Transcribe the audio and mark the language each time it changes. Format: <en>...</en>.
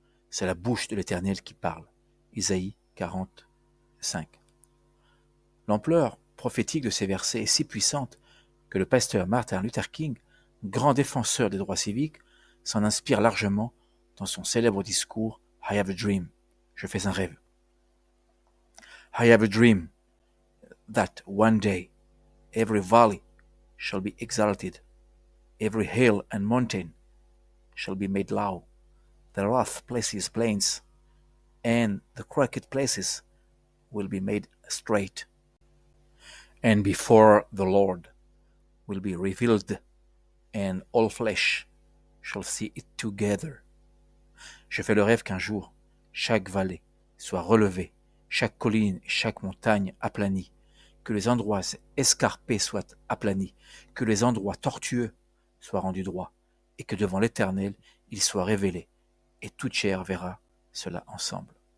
<fr>C'est la bouche de l'Éternel qui parle. Isaïe 45. L'ampleur prophétique de ces versets est si puissante que le pasteur Martin Luther King, grand défenseur des droits civiques, s'en inspire largement dans son célèbre discours «</fr> <en>I have a dream</en> <fr>», je fais un rêve.</fr> <en>« I have a dream that one day every valley shall be exalted, every hill and mountain shall be made low, the rough places plains, and the crooked places will be made straight. And before the Lord will be revealed, and all flesh shall see it together.</en> <fr>» Je fais le rêve qu'un jour, chaque vallée soit relevée, chaque colline et chaque montagne aplanie, que les endroits escarpés soient aplanis, que les endroits tortueux soient rendus droits, et que devant l'Éternel, il soit révélé, et toute chair verra cela ensemble.</fr>